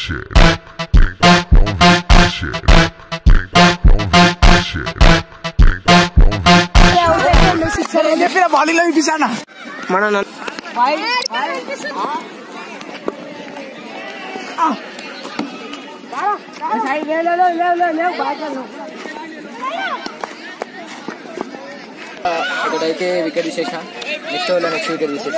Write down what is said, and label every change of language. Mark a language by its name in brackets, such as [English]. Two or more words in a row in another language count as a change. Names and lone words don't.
[Portuguese] xereca, então vem com a xereca, então vem com a xereca, então vem com a [Telugu] బాడీలో ఇప్పిస్తానా మన ఒకటైతే వికెట్ తీసేసాం [English] next wicket [Telugu] తీసేసాం